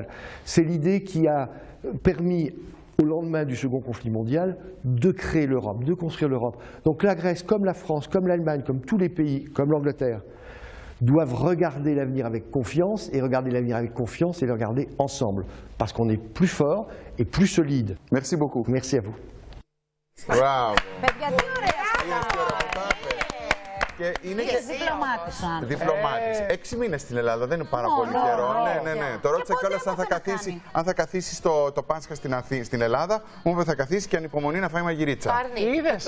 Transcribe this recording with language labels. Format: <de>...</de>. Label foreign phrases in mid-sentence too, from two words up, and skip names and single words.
<fr>C'est l'idée qui a permis, au lendemain du second conflit mondial, de créer l'Europe, de construire l'Europe. Donc la Grèce, comme la France, comme l'Allemagne, comme tous les pays, comme l'Angleterre, doivent regarder l'avenir avec confiance, et regarder l'avenir avec confiance et le regarder ensemble, parce qu'on est plus fort et plus solide. Merci beaucoup. Merci à vous. Wow.</fr> <el>Είδες τι ωραία που τα είπε. Και είναι και διπλωμάτης. 6 μήνες στην Ελλάδα, δεν είναι πάρα πολύ καιρό. Ναι. Το ρώτησα κιόλας αν θα καθίσει το Πάσχα στην Ελλάδα. Μου είπε θα καθίσει και ανυπομονεί να φάει μαγειρίτσα. Είδες.</el>